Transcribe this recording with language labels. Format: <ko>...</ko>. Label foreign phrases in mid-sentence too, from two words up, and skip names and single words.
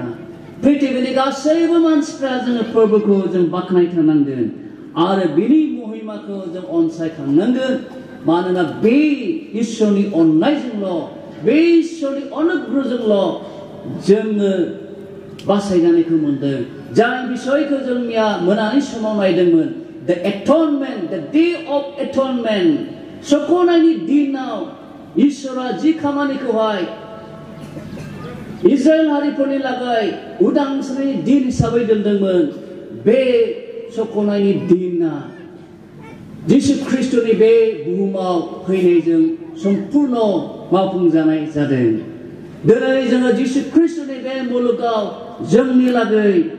<brx>पृथिबीनि गासैबो मानसिफ्रा जोङो फोरबोखौ जों बाख्नायथारनांगोन आरो बिनि महिमाखौ जों अनसायखांनांगोन मानोना बे इसोरनि अननायजोंल' बे इसोरनि अनुग्रहजोंल' जोङो बासायजानायखौ मोनदों जाय बिसयखौ जों मोनानि समाव नायदोंमोन</brx> <en>the atonement the day of atonement</en> <brx>सकनायनि दिनाव इसोरा जि खामानिखौहाय इजराइल हारिफोरनि लागै उदांस्रिनि दिन हिसाबै दोनदोंमोन बे सकनायनि दिना जिसु ख्रिस्टनि बे बुहुमाव फैनायजों सम्पूर्ण मावफुंजानाय जादों दिनै जोङो जिसु ख्रिस्टनि बे मुलुगाव जोंनि लागै</brx>